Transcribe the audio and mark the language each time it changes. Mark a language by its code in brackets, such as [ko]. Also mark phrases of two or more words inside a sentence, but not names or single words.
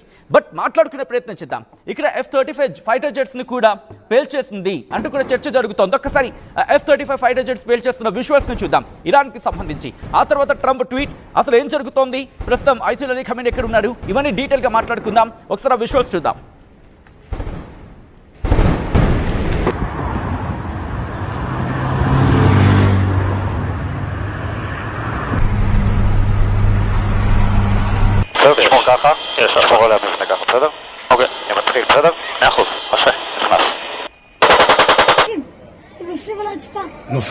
[te] బట్ మాట్లాడుకునే ప్రయత్నం చేద్దాం. ఇక్కడ F-35 [en] fighter jets [te] కూడా పేల్చేసింది అంటూ కూడా చర్చ జరుగుతోంది. ఒక్కసారి F-35 [en] fighter jets [te] పేల్చేస్తున్న విజువల్స్ని చూద్దాం ఇరాన్కి సంబంధించి. ఆ తర్వాత ట్రంప్ ట్వీట్, అసలు ఏం జరుగుతోంది, ప్రస్తుతం అయతుల్లా అలీ ఖమేనీ ఎక్కడున్నాడు, ఇవన్నీ డీటెయిల్గా మాట్లాడుకుందాం. ఒకసారి ఆ విజువల్స్ చూద్దాం. [he] תשמור ככה, תשמור עליה מבנה ככה, בסדר? אוקיי, אני מתחיל, בסדר? 100%, עושה, נכנס.